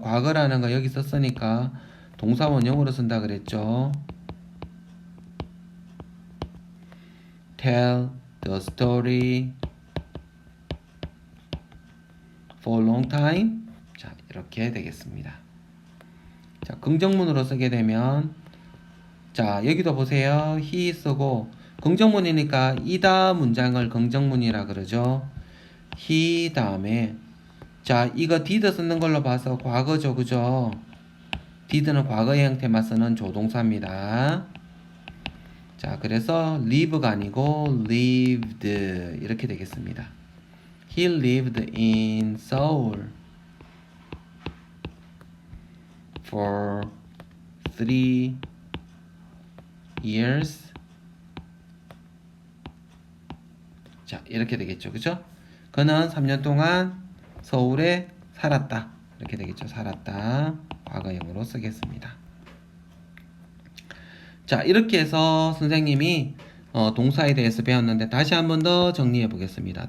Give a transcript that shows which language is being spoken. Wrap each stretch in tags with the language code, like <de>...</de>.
<ko>과거라는 거 여기 썼으니까 동사원형으로 쓴다 그랬죠.</ko> <en>tell the story for a long time.</en> <ko>자, 이렇게 되겠습니다. 자, 긍정문으로 쓰게 되면 자, 여기도 보세요. he 쓰고 긍정문이니까 이다 문장을 긍정문이라 그러죠. he 다음에 자, 이거 did 쓰는 걸로 봐서 과거죠. 그죠? did는 과거의 형태만 쓰는 조동사입니다. 자, 그래서 live가 아니고 lived 이렇게 되겠습니다.</ko> <en>He lived in Seoul for 3 years.</en> <ko>자, 이렇게 되겠죠. 그죠? 그는 3년 동안 서울에 살았다. 이렇게 되겠죠. 살았다. 과거형으로 쓰겠습니다. 자, 이렇게 해서 선생님이 동사에 대해서 배웠는데 다시 한 번 더 정리해 보겠습니다.</ko>